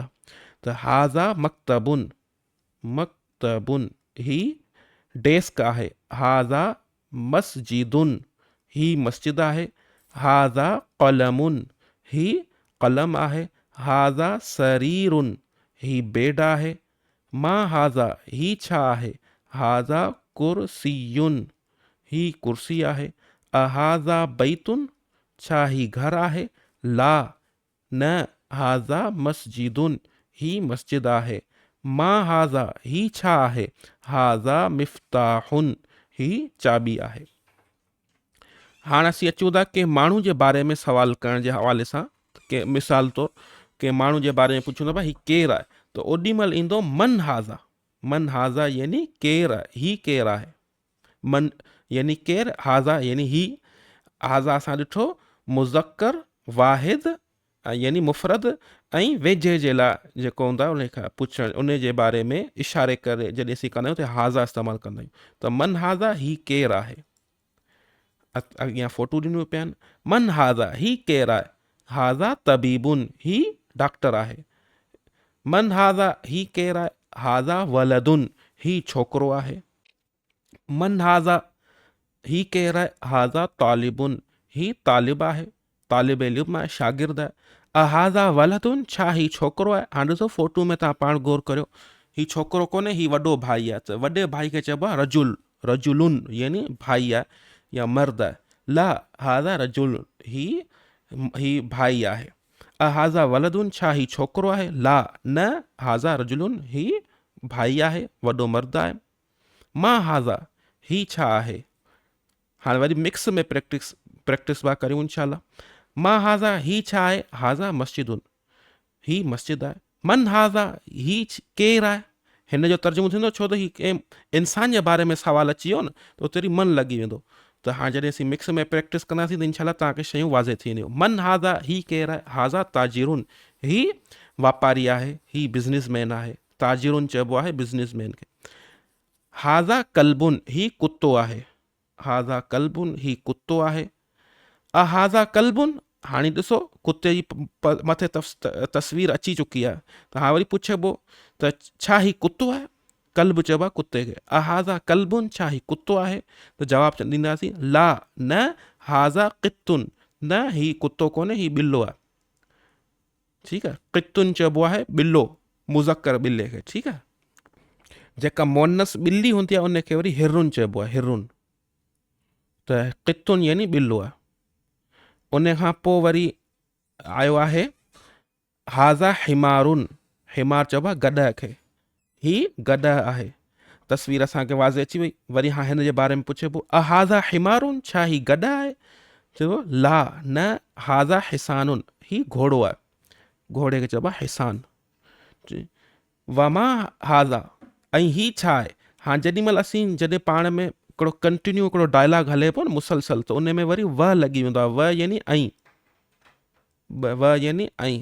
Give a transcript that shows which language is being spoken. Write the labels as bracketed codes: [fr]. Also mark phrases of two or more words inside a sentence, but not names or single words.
[sd] त [ar] هذا مكتبٌ, [sd] मकतबुन ही डेस्क आहे, [ar] هذا مسجدٌ [sd] ही मस्जिद आहे, हाज़ा क़लमुन ही क़लम आहे, [ar] هذا سريرٌ [sd] ही बेड आहे, [ar] ما هذا [sd] ही छा आहे, [ar] هذا كرسيٌّ [sd] ही कुर्सी आहे, [ar] أهذا بيتٌ [sd] छा ही घर आहे, ला न [ar] هذا مسجدٌ [sd] ही मस्जिद आहे, [ar] ما هذا [sd] ही छा आहे, [ar] هذا مفتاحٌ [sd] ही चाबी आहे। हाणे असीं अचूं था के माण्हू जे बारे में सवाल करण जे हवाले सां, के मिसाल तौरु के माण्हू जे बारे में पुछूं था भाई ही केरु आहे, त ओॾी महिल ईंदो [ar] من هذا. من هذا [sd] यानी केरु आहे, ही केरु आहे, मन यानी केरु, हाज़ा यानी ही। हाज़ा असां ॾिठो मुज़क्कर वाहिद यानी मुफ़रद ऐं वेझे जे लाइ जेको हूंदो आहे उन खां पुछणु, उन जे बारे में इशारे करे जॾहिं असीं कंदा आहियूं त हाज़ा इस्तेमालु कंदा आहियूं। त [ar] من هذا [sd] ही केरु आहे, अॻियां फोटू ॾिनियूं पिया आहिनि। [ar] من هذا [sd] ही केरु आहे, [ar] هذا طبيبٌ [sd] ही डॉक्टर आहे। [ar] من هذا [sd] ही केरु आहे, [ar] هذا ولدٌ [sd] ही छोकिरो आहे। [ar] من هذا [sd] ही केरु आहे, [ar] هذا طالبٌ [sd] ही तालिब आहे, तालिब इल्म आहे, शागिर्द आहे। [ar] أهذا ولدٌ [sd] छा ही छोकिरो आहे। हाणे ॾिसो फोटू में तव्हां पाण गौर करियो, ही छोकिरो कोन्हे, ही वॾो भाई आहे, त वॾे भाई खे चइबो आहे रजुल, रजुलुन यानी भाई आहे या मर्द आहे। [ar] لا هذا رجل [sd] ही भाई आहे। [ar] أهذا ولدٌ [sd] छा ही छोकिरो आहे, ला न [ar] هذا رجلٌ [sd] ही भाई आहे, वॾो मर्द आहे। [ar] ما هذا [sd] ही छा आहे, हाणे वरी मिक्स में प्रैक्टिस पिया करियूं इनशाला। [ar] ما هذا [sd] ही छा आहे, [ar] هذا مسجدٌ [sd] ही मस्जिद आहे। [ar] من هذا [sd] ही केरु आहे, हिन जो तर्जुमो थींदो, छो त ही कंहिं इंसान जे बारे में सवाल अची वियो न त उते मन लॻी वेंदो। त हाणे जॾहिं असीं मिक्स में प्रैक्टिस कंदासीं त इनशाला तव्हांखे शयूं वाज़े थी वेंदियूं। [ar] من هذا [sd] ही केरु आहे, [ar] هذا تاجرٌ [sd] ही वापारी आहे, ही बिज़नेसमैन आहे। ताजिरुन चइबो आहे बिज़नेसमैन खे। [ar] هذا كلبٌ [sd] ही कुतो आहे, [ar] هذا كلبٌ [sd] ही कुतो आहे। [ar] أهذا كلبٌ, [sd] हाणे ॾिसो कुते जी मथे तस्वीर अची चुकी आहे, त हाणे वरी पुछिबो त छा ही कुतो आहे, कल्ब चइबो आहे कुते खे। [ar] أهذا كلبٌ [sd] छा ही कुतो आहे, त जवाबु ॾींदासीं ला न [ar] هذا قطٌّ [sd] न ही कुतो कोन्हे, ही ॿिलो आहे। ठीकु आहे, क़ित्तुन चइबो आहे ॿिलो, मुज़क्कर ॿिले खे। ठीकु आहे, जेका मोनस ॿिली हूंदी आहे उनखे वरी हिरुन चइबो आहे, हिरुन। त क़ित्तुन यानी ॿिलो आहे। उन खां पोइ वरी आयो आहे [ar] هذا حمارٌ, [sd] हिमार चइबो आहे गॾह खे, ही गॾह आहे। तस्वीर असांखे वाज़े अची वई। वरी हाणे हिन जे बारे में पुछिबो [ar] أهذا حمارٌ [sd] छा ही गॾह आहे, चइबो ला न [ar] هذا حصانٌ [sd] ही घोड़ो आहे, घोड़े खे चइबो आहे हिसान। [ar] وما هذا [sd] ऐं ही छा आहे। हाणे जेॾी महिल असीं जॾहिं पाण में हिकिड़ो कंटिन्यू हिकिड़ो डायलॉग हले पियो न मुसलसल, त उन में वरी व लॻी वेंदो आहे, व यानी ऐं, व यानी ऐं।